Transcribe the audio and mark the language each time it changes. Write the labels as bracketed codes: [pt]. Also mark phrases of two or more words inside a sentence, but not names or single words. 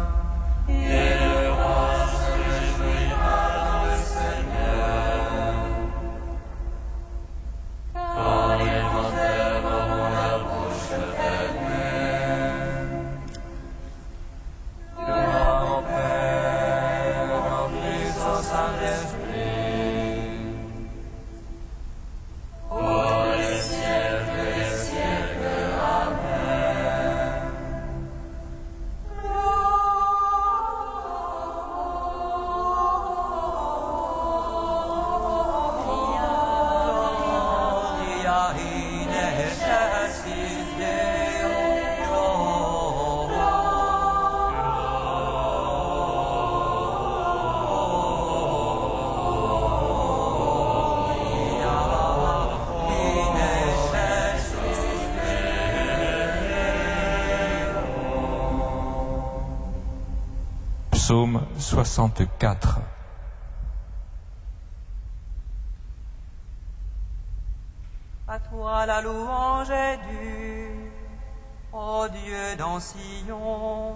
[fr] Et le roi se réjouira dans le Seigneur, quand les menteurs auront la bouche fermée. Gloire au Père, au Fils, au Saint-Esprit, pour les siècles des siècles. [la] Amen. Gloria in excelsis Deo. In excelsis [fr] Psaume 64. À toi la louange est due, ô Dieu dans Sion.